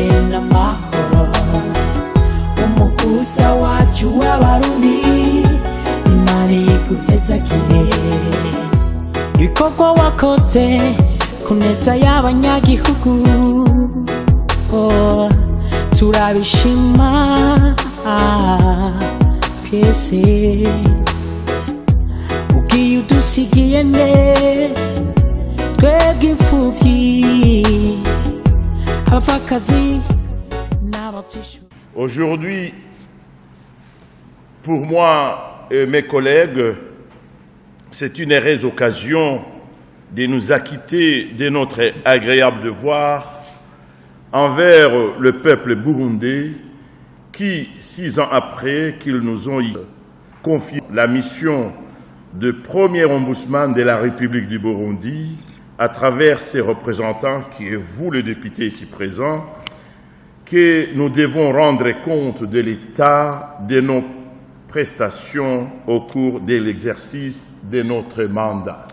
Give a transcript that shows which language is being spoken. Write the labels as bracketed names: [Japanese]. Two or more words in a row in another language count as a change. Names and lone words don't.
[Rundi] n'amahoro umuguza wacu w'abarundi Imana iguhezagire ibikorwa wakoze ku neza y'abanyagihugu turabishima twese. Ugiye udusigiye nde twebwe imfuvyi abapfakazi n'abatishoboye. [French] Aujourd'hui, pour moi et mes collègues, c'est une heureuse occasion de nous acquitter de notre agréable devoir envers le peuple burundais qui, 6 ans après qu'ils nous ont confié la mission de premier ombudsman de la République du Burundi, à travers ses représentants, qui est vous, le député ici présent, que nous devons rendre compte de l'état de nos prestations au cours de l'exercice de notre mandat.